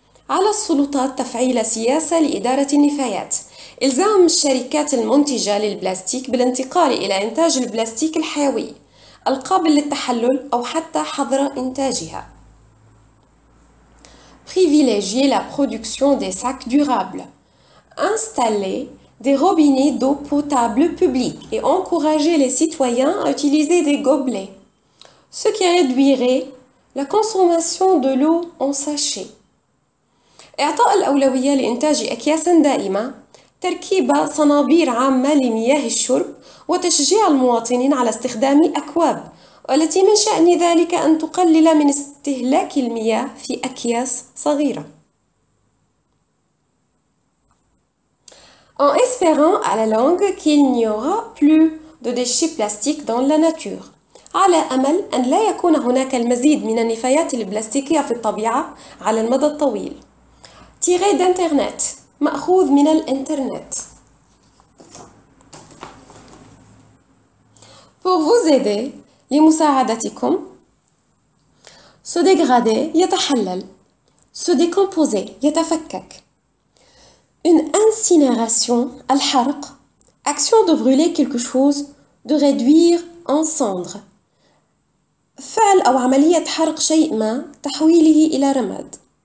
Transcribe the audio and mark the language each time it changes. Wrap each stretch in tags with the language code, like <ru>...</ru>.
<ar>على السلطات تفعيل سياسة لإدارة النفايات. إلزام الشركات المنتجة للبلاستيك بالانتقال إلى إنتاج البلاستيك الحيوي القابل للتحلل أو حتى حظر إنتاجها.</ar> <fr>Privilégier la production des sacs durables. Installer des robinets d'eau potable publics et encourager les citoyens à utiliser des gobelets, ce qui réduirait la consommation de l'eau en sachet.</fr> <ar>إعطاء الأولوية لإنتاج أكياس دائمة، تركيب صنابير عامة لمياه الشرب، وتشجيع المواطنين على استخدام أكواب، والتي من شأن ذلك أن تقلل من استهلاك المياه في أكياس صغيرة.</ar> <fr>En espérant à la longue qu'il n'y aura plus de déchets plastiques dans la nature.</fr> <ar>على أمل أن لا يكون هناك المزيد من النفايات البلاستيكية في الطبيعة على المدى الطويل.</ar> <fr>tiré d'internet</fr> <ar>مأخوذ من الإنترنت.</ar> <fr>Pour vous aider</fr> <ar>لمساعدتكم</ar> <fr>se dégrader</fr> <ar>يتحلل</ar> <fr>se décomposer</fr> <ar>يتفكك.</ar> <fr>Une incinération</fr> <ar>الحرق</ar> <fr>action de brûler quelque chose de réduire en cendres</fr> <ar>فعل أو عملية حرق شيء ما تحويله إلى رماد.</ar>